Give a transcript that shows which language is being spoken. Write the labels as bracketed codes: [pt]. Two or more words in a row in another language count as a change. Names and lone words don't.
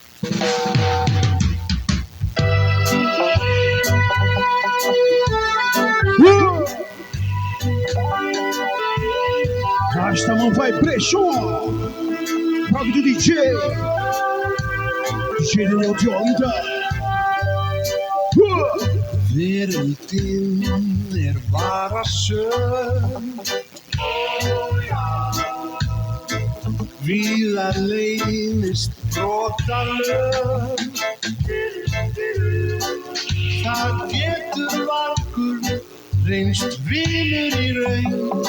[pt] Esta mão vai brechó. Rock do DJ. DJ Daniel de Olinda. [is] Veröldin bara sönn. Víða leynist brotalöm. Það getur vargur reynst vinur í raun.